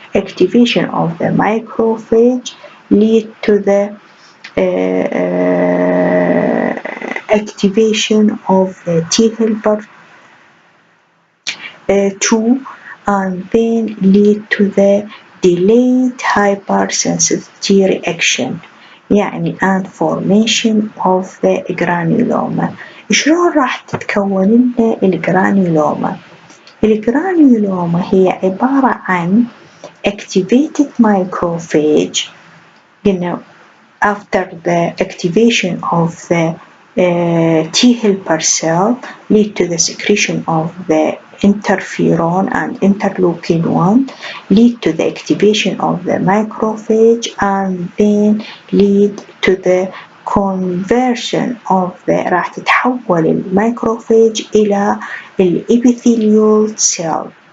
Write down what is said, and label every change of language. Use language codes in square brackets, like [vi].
[en] Activation of the macrophage lead to the activation of the T helper 2 and then lead to the delayed hypersensitivity reaction [ar] يعني [en] and formation of the granuloma. [ar] شلون راح تتكون لنا الجرانيولوما؟ الجرانيولوما هي عبارة عن [en] activated macrophage. After the activation of the T helper cell lead to the secretion of the interferon and interleukin 1 lead to the activation of the macrophage and then lead to the conversion of the [ar] راح تتحول المايكروفاج إلى الإبيثيليول [en] cell.